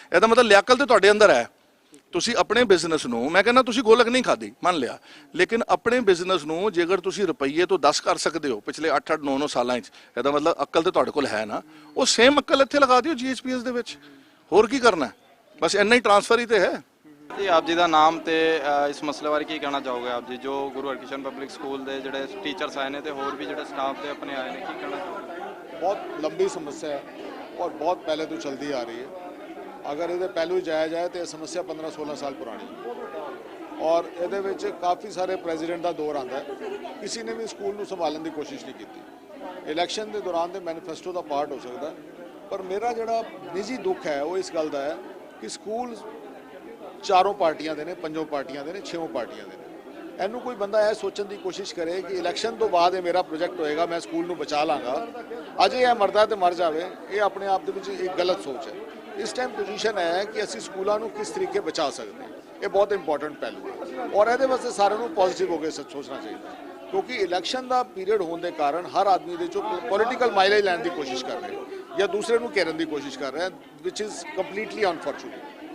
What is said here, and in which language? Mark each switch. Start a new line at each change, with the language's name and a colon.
Punjabi: ਇਹਦਾ ਮਤਲਬ ਲਿਆਕਲ ਤੇ ਤੁਹਾਡੇ ਅੰਦਰ ਹੈ। ਤੁਸੀਂ ਆਪਣੇ ਬਿਜ਼ਨਸ ਨੂੰ, ਮੈਂ ਕਹਿੰਦਾ ਤੁਸੀਂ ਗੋਲਕ ਨਹੀਂ ਖਾਦੀ ਮੰਨ ਲਿਆ, ਲੇਕਿਨ ਆਪਣੇ ਬਿਜ਼ਨਸ ਨੂੰ ਜੇਕਰ ਤੁਸੀਂ ਰੁਪਈਏ ਤੋਂ 10 ਕਰ ਸਕਦੇ ਹੋ ਪਿਛਲੇ 8-8 9-9 ਸਾਲਾਂ 'ਚ, ਇਹਦਾ ਮਤਲਬ ਅਕਲ ਤੇ ਤੁਹਾਡੇ ਕੋਲ ਹੈ ਨਾ। ਉਹ ਸੇਮ ਅਕਲ ਇੱਥੇ ਲਗਾ ਦਿਓ GHPS ਦੇ ਵਿੱਚ। ਹੋਰ ਕੀ ਕਰਨਾ, ਬਸ ਇੰਨਾ ਹੀ ਟ੍ਰਾਂਸਫਰ ਹੀ ਤੇ ਹੈ। ਜੀ ਆਪ ਜੀ ਦਾ ਨਾਮ ਤੇ ਇਸ ਮਸਲੇ ਬਾਰੇ ਕੀ ਕਹਿਣਾ ਚਾਹੋਗੇ ਆਪ ਜੀ, ਜੋ ਗੁਰੂ ਹਰਕ੍ਰਿਸ਼ਨ ਪਬਲਿਕ ਸਕੂਲ ਦੇ ਜਿਹੜੇ ਟੀਚਰਸ ਆਏ ਨੇ ਤੇ ਹੋਰ ਵੀ ਜਿਹੜੇ ਸਟਾਫ ਦੇ ਆਪਣੇ ਆਏ ਨੇ, ਕੀ ਕਹਿਣਾ ਚਾਹੋਗੇ?
Hindi: बहुत लंबी समस्या है और बहुत पहले तो चलती आ रही है। अगर ये पहलू जाया जाए तो यह समस्या 15-16 साल पुरानी है और ये काफ़ी सारे प्रेजिडेंट का दौर आता है, किसी ने भी स्कूल को संभालने की कोशिश नहीं की। इलैक्शन के दौरान तो मैनीफेस्टो का पार्ट हो सकता है, पर मेरा जोड़ा निजी दुख है वो इस गल का है कि स्कूल 4 पार्टियां दे ने, 5 पार्टियां दे ने, 6 पार्टियां दे ने।
Punjabi: ਇਹਨੂੰ ਕੋਈ ਬੰਦਾ ਇਹ ਸੋਚਣ ਦੀ ਕੋਸ਼ਿਸ਼ ਕਰੇ ਕਿ ਇਲੈਕਸ਼ਨ ਤੋਂ ਬਾਅਦ ਇਹ ਮੇਰਾ ਪ੍ਰੋਜੈਕਟ ਹੋਏਗਾ, ਮੈਂ ਸਕੂਲ ਨੂੰ ਬਚਾ ਲਾਂਗਾ। ਅਜੇ ਇਹ ਮਰਦਾ ਤੇ ਮਰ ਜਾਵੇ, ਇਹ ਆਪਣੇ ਆਪ ਦੇ ਵਿੱਚ ਇੱਕ ਗਲਤ ਸੋਚ ਹੈ। ਇਸ ਟਾਈਮ ਪੋਜੀਸ਼ਨ ਹੈ ਕਿ ਅਸੀਂ ਸਕੂਲਾਂ ਨੂੰ ਕਿਸ ਤਰੀਕੇ ਬਚਾ ਸਕਦੇ ਹਾਂ, ਇਹ ਬਹੁਤ ਇੰਪੋਰਟੈਂਟ ਪਹਿਲੂ ਹੈ ਔਰ ਇਹਦੇ ਵਾਸਤੇ ਸਾਰਿਆਂ ਨੂੰ ਪੋਜ਼ਿਟਿਵ ਹੋ ਕੇ ਸੋਚਣਾ ਚਾਹੀਦਾ, ਕਿਉਂਕਿ ਇਲੈਕਸ਼ਨ ਦਾ ਪੀਰੀਅਡ ਹੋਣ ਦੇ ਕਾਰਨ ਹਰ ਆਦਮੀ ਦੇ ਜੋ ਪੋਲੀਟੀਕਲ ਮਾਈਲੇਜ ਲੈਣ ਦੀ ਕੋਸ਼ਿਸ਼ ਕਰ ਰਿਹਾ ਜਾਂ ਦੂਸਰੇ ਨੂੰ ਘੇਰਨ ਦੀ ਕੋਸ਼ਿਸ਼ ਕਰ ਰਿਹਾ,
English: Which is completely unfortunate.